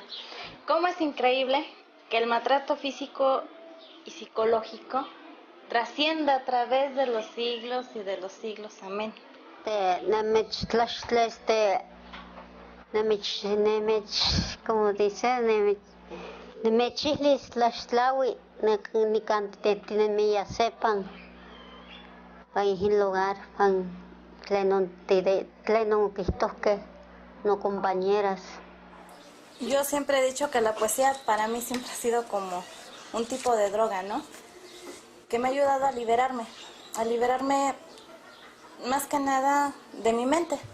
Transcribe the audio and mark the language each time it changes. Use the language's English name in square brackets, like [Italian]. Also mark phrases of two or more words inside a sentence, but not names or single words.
[Spanish] ¿Cómo es increíble que el maltrato físico y psicológico trascienda a través de los siglos y de los siglos? Amén. Como dice, [Nahuatl languages] nemechihlis tlaxtlaui, nicantetinemiya sepan, pan lugar, pan tlenon quistosque, no compañeras. [Spanish] Yo siempre he dicho que la poesía para mí siempre ha sido como un tipo de droga, ¿no? Que me ha ayudado a liberarme más que nada de mi mente.